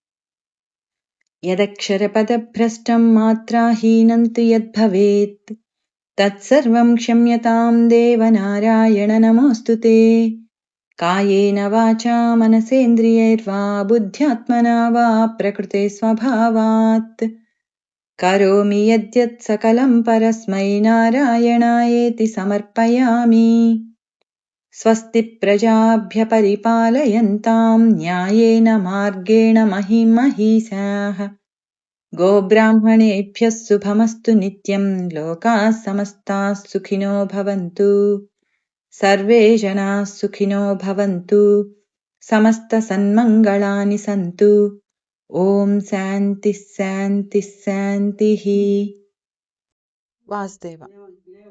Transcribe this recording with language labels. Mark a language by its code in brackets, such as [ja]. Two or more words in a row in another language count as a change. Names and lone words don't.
[sa] యదక్షరపదభ్రష్టం మాత్రాహీనం తు యద్భవేత్ తత్సర్వం క్షమ్యతాం దేవనారాయణ నమోऽस्तुते. కాయేన వాచా మనసేంద్రియైర్వా బుద్ధ్యాత్మనా వా ప్రకృతే స్వభావాత్ కరోమి యద్యత్ సకలం పరస్మై నారాయణాయేతి సమర్పయామి. స్వస్తి ప్రజాభ్య పరిపాలయంతాం న్యాయేన మార్గేణ మహిమహీసాః. గోబ్రాహ్మణేభ్యः శుభమస్తు నిత్యం. లోకాः సమస్తాः సుఖినో భవంతు. సర్వే జనాः సుఖినో భవంతు. సమస్త సన్మంగళాని సంతు. ఓం శాంతి శాంతి శాంతిః. వాసుదేవ.